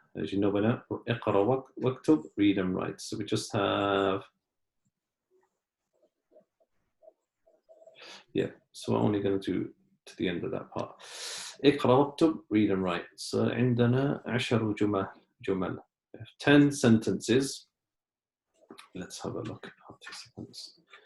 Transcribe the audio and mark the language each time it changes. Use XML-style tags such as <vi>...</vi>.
<en>As you know by now, اقرأ واكتب, read and write. So we just have, yeah, so we're only going to do to the end of that part. اقرأ واكتب, read and write.</en> <ar>So عندنا 10 جمل.</ar> <en>10 sentences. Let's have a look at participants.</en>